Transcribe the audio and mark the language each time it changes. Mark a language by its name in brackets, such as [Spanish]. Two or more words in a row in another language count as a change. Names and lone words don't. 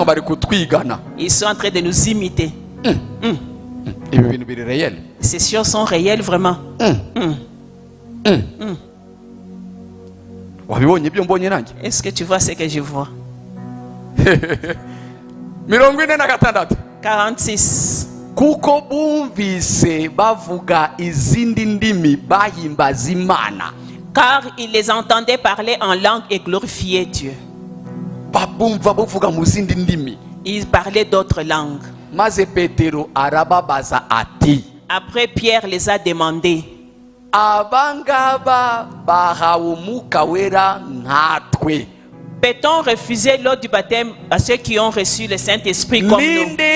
[French] Ils sont en train de nous imiter. Ces choses sont réelles vraiment. Est-ce que tu vois ce que je vois? 46. [Rundi] Kuko bumvise bavuga izindi ndimi bahimbaza Imana. [French] car ils les entendaient parler en langue et glorifier Dieu. Ils parlaient d'autres langues. Après, Pierre les a demandé, peut-on refuser l'eau du baptême à ceux qui ont reçu le Saint-Esprit comme nous?